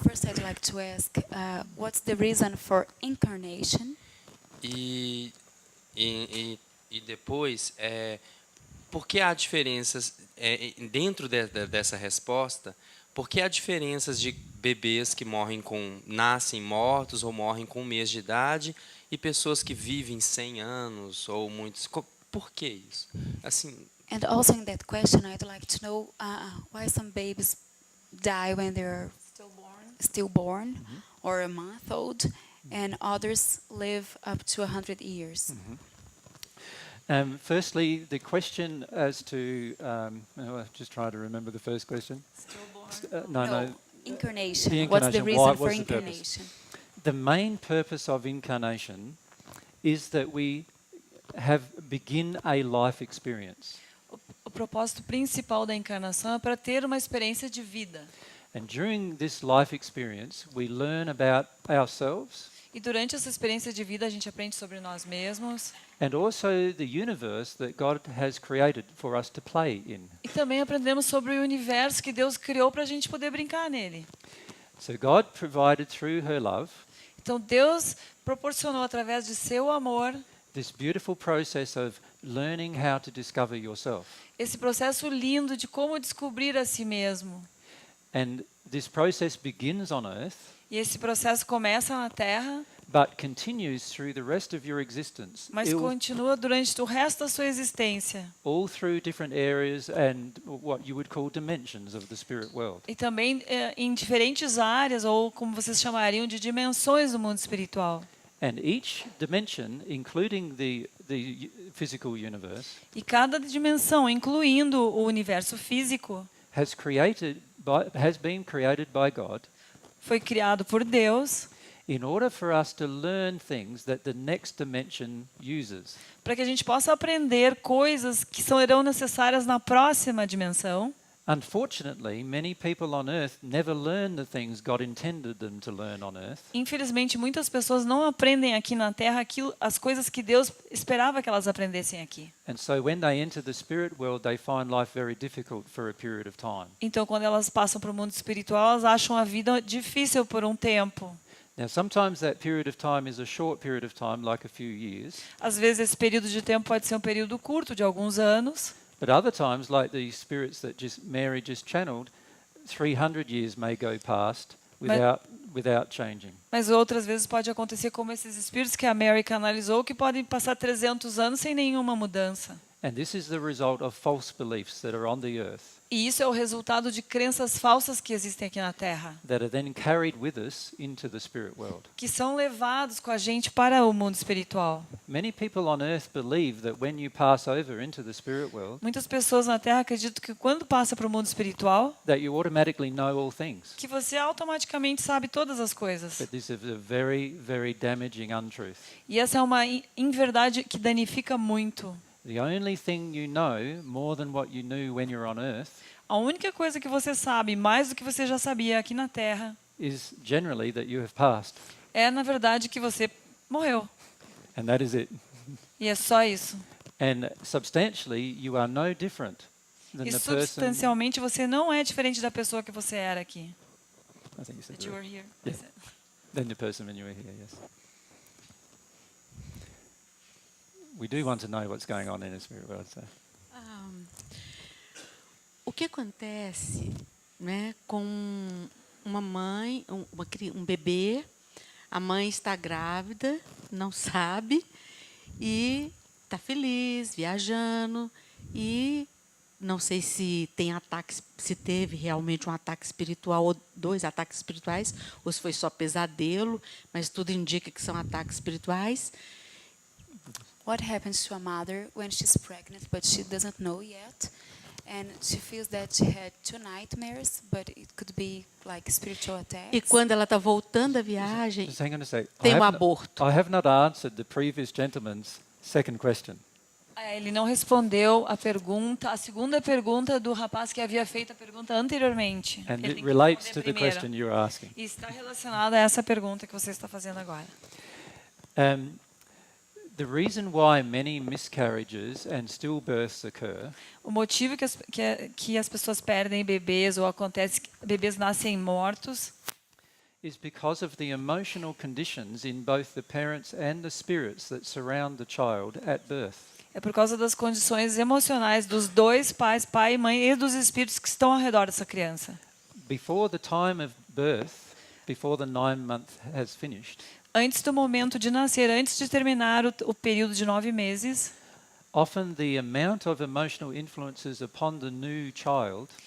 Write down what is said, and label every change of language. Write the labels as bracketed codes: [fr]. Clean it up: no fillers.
[en] First, I'd like to ask, what's the reason for incarnation? [pt] E depois, por que há diferenças, dentro dessa resposta, por que há diferenças de bebês que nascem mortos ou morrem com 1 mês de idade e pessoas que vivem 100 anos ou muitos? Por que isso? Assim, [en] And also in that question, I'd like to know why some babies die when they're still born or a month old, and others live up to 100 years. Firstly, the question as to I'll just try to remember the first question. No. Incarnation. The What's the incarnation. reason Why- for what's the purpose? incarnation? The main purpose of incarnation is that we begin a life experience. [pt] O propósito principal da encarnação é para ter uma experiência de vida. [en] And during this life experience, we learn about ourselves [pt] E durante essa experiência de vida, a gente aprende sobre nós mesmos. [en] and also the universe that God has created for us to play in. [pt] E também aprendemos sobre o universo que Deus criou para a gente poder brincar nele. [en] So God provided through her love [pt] Então, Deus proporcionou, através de seu amor, [en] this beautiful process of learning how to discover yourself. [pt] esse processo lindo de como descobrir a si mesmo. [en] And this process begins on earth, [pt] E esse processo começa na Terra, [en] but continues through the rest of your existence, [pt] mas continua durante o resto da sua existência. [en] all through different areas and what you would call dimensions of the spirit world. [pt] E também em diferentes áreas, ou como vocês chamariam de dimensões do mundo espiritual. [en] And each dimension, including the physical universe, [pt] E cada dimensão, incluindo o universo físico, [en] has been created by God [pt] foi criado por Deus [en] in order for us to learn things that the next dimension uses. [pt] para que a gente possa aprender coisas que serão necessárias na próxima dimensão. [en] Unfortunately, many people on earth never learn the things God intended them to learn on earth. [pt] Infelizmente, muitas pessoas não aprendem aqui na Terra as coisas que Deus esperava que elas aprendessem aqui. [en] And so when they enter the spirit world, they find life very difficult for a period of time. [pt] Então, quando elas passam para o mundo espiritual, elas acham a vida difícil por um tempo. [en] Now, sometimes that period of time is a short period of time, like a few years. [pt] Às vezes, esse período de tempo pode ser um período curto, de alguns anos. [en] But other times, like the spirits that Mary just channeled, 300 years may go past without changing. [pt] Mas outras vezes pode acontecer como esses espíritos que a Mary canalizou, que podem passar 300 anos sem nenhuma mudança. [en] And this is the result of false beliefs that are on the earth [pt] E isso é o resultado de crenças falsas que existem aqui na Terra, [en] that are then carried with us into the spirit world. [pt] que são levados com a gente para o mundo espiritual. [en] Many people on earth believe that when you pass over into the spirit world, [pt] Muitas pessoas na Terra acreditam que quando passa para o mundo espiritual, [en] that you automatically know all things. [pt] que você automaticamente sabe todas as coisas. [en] But this is a very, very damaging untruth. [pt] E essa é uma inverdade que danifica muito. [en] The only thing you know more than what you knew when you're on earth [pt] A única coisa que você sabe, mais do que você já sabia aqui na Terra, [en] is generally that you have passed. [pt] é, na verdade, que você morreu. [en] And that is it. [pt] E é só isso. [en] And substantially, you are no different than [pt] E [en] the person. [pt] substancialmente você não é diferente da pessoa que você era aqui. [en] I think you said That you were right. here. Yeah. Than the person when you were here, yes. We do want to know what's going on in the spirit world. So. [pt] O que acontece, né, com uma mãe, um bebê, a mãe está grávida, não sabe, e está feliz, viajando, e não sei se tem ataques, se teve realmente um ataque espiritual ou 2 ataques espirituais, ou se foi só pesadelo, mas tudo indica que são ataques espirituais. [en] What happens to a mother when she's pregnant, but she doesn't know yet, and she feels that she had 2 nightmares, but it could be like spiritual attacks. [pt] E quando ela está voltando da viagem, [en] Just hang on a sec. [pt] tem aborto. [en] I have not answered the previous gentleman's second question. [pt] Ele não respondeu a segunda pergunta do rapaz que havia feito a pergunta anteriormente. [en] And [pt] Ele [en] it [pt] tem que [en] relates [pt] responder [en] to the [pt] primeiro. [en] question you're asking. [pt] E está relacionada a essa pergunta que você está fazendo agora. [en] The reason why many miscarriages and stillbirths occur [pt] O motivo que as pessoas perdem bebês ou acontece que bebês nascem mortos [en] is because of the emotional conditions in both the parents and the spirits that surround the child at birth. [pt] é por causa das condições emocionais dos dois pais, pai e mãe, e dos espíritos que estão ao redor dessa criança. [en] Before the time of birth, before the 9-month has finished, [pt] Antes do momento de nascer, antes de terminar o período de 9 meses, [en] often the amount of emotional influences upon the new child